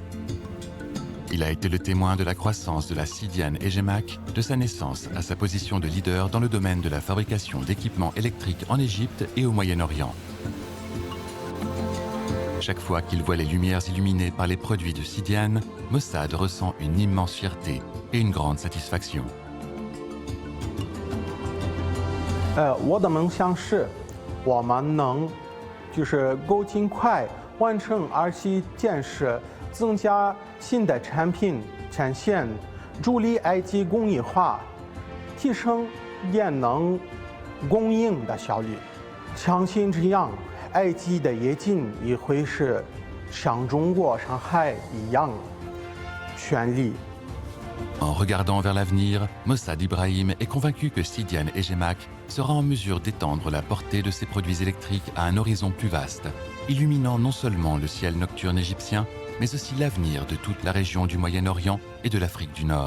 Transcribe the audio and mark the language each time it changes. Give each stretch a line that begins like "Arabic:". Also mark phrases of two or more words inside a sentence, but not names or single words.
French: Il a été le témoin de la croissance de la Sidian Egemac, de sa naissance à sa position de leader dans le domaine de la fabrication d'équipements électriques en Égypte et au Moyen-Orient. Chaque fois qu'il voit les lumières illuminées par les produits de Sidian, Mossad ressent une immense fierté et une grande satisfaction.
Chinese: 我的梦想是，我们能就是够尽快完成儿期建设。增加新的产品产线，助力埃及工业化，提升电能供应的效率。相信这样，埃及的夜景也会是像中国上海一样绚丽。
French: En regardant vers l'avenir, Mossad Ibrahim est convaincu que Sidian Egemac sera en mesure d'étendre la portée de ses produits électriques à un horizon plus vaste, illuminant non seulement le ciel nocturne égyptien, mais aussi l'avenir de toute la région du Moyen-Orient et de l'Afrique du Nord.